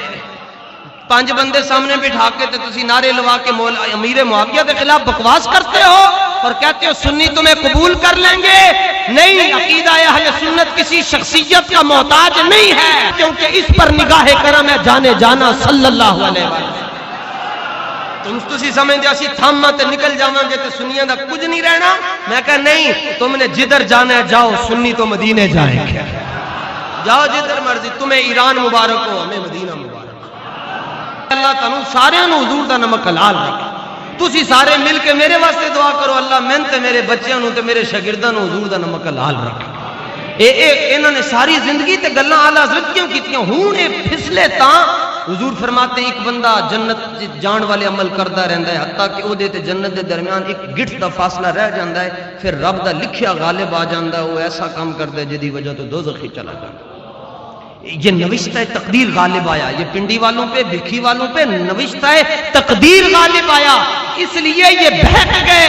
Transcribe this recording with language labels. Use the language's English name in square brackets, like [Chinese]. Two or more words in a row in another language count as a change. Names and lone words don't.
[Urdu] 5 بندے سامنے بٹھا کے [Punjabi] تو تسی نعرے لوا کے [Urdu] امیر معاویہ کے خلاف بکواس کرتے ہو اور کہتے ہو سنی تمہیں قبول کر لیں گے. نہیں، عقیدہ اہل سنت کسی شخصیت کا محتاج نہیں ہے، کیونکہ اس پر نگاہ کرم ہے جانے جانا [Arabic] صلی اللہ علیہ وسلم. [Punjabi] تسی سمجھتے اسی تھاما تے نکل جاواں گے تے سنیاں دا کچھ نہیں رہنا. [Urdu] میں کہا نہیں، تم نے جدھر جانا ہے جاؤ، سنی تو مدینے جائیں گے. جاؤ جدھر مرضی، تمہیں ایران مبارک ہو، ہمیں مدینہ مبارک. [Punjabi] اللہ تعالیٰ سارے حضور دا نمک حلال رکھے. تسی سارے مل کے میرے واسطے دعا کرو، اللہ میں تے میرے بچیاں نو تے میرے شاگرداں نو حضور دا نمک حلال رکھے. [Urdu] انہوں نے ساری زندگی [Punjabi] تے گلاں اعلی حضرت کیوں کیتیاں ہوں اے پھسلے تاں [Urdu] حضور فرماتے ہیں ایک بندہ جنت جان والے عمل کرتا رہتا ہے حتیٰ کہ [Punjabi] وہ تے جنت دے درمیان ایک گٹھ دا فاصلہ [Urdu] رہ جاتا ہے، پھر [Punjabi] رب دا لکھیا [Urdu] غالب آ جاتا ہے، وہ ایسا کام کرتا ہے [Punjabi] جدی وجہ تو [Urdu] دوزخی چلا جاتا ہے۔ یہ نوشتہ تقدیر غالب آیا، یہ پنڈی والوں پہ بھکھی والوں پہ نوشتہ تقدیر غالب آیا، اس لیے یہ بہک گئے۔